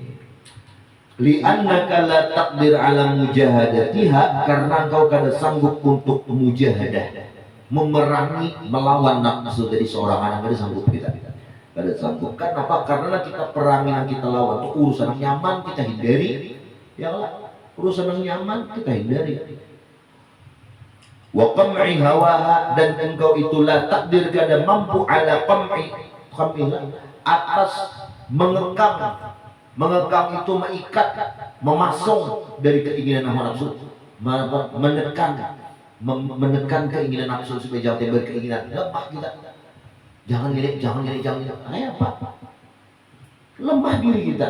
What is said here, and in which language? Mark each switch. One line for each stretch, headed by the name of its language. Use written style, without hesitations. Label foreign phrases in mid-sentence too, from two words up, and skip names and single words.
Arabic: لأنك لا تقدر على مجاهدتها,
Banjar: karena engkau kada sanggup untuk mujahadah, memerangi melawan nafsu dari seorang anak, kada sanggup kita. Kada sanggup. Kenapa? Karena kita perangi yang kita lawan itu urusan nyaman kita hindari. Ya Allah, urusan yang nyaman kita hindari.
Arabic: وقمع هواها,
Banjar: dan engkau itulah takdir kada mampu
Arabic: على قمع
Banjar: atas mengekang itu, mengikat, memasung dari keinginan hawa nafsu, menekan keinginan nafsu supaya jangan berkeinginan lemah kita. Jangan gini. Kayak apa? Lemah diri kita.